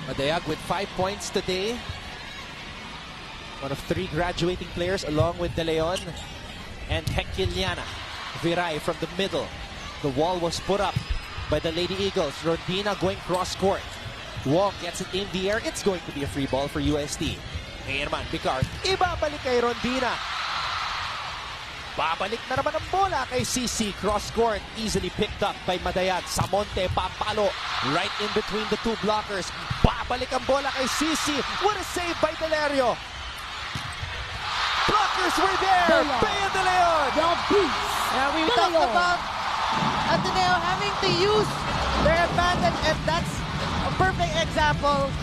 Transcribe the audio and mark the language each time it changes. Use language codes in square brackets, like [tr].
[en] Madayag with 5 points today. One of 3 graduating players along with De Leon and Hekiliana. Viray from the middle. The wall was put up by the Lady Eagles. Rondina going cross court. Wong gets it in the air. It's going to be a free ball for UST. [tl] Ngayon naman, Picard. Ibabalik kay Rondina. Babalik na naman ang bola kay CC. [en] Cross court. Easily picked up by Madayag. Samonte papalo. Right in between the 2 blockers. [tl] Babalik ang bola kay CC. [en] What a save by Delerio. Blockers were there. Bea De Leon. The beast. Yeah, we De talked Leon. about Ateneo having to use their advantage, and that's a perfect example.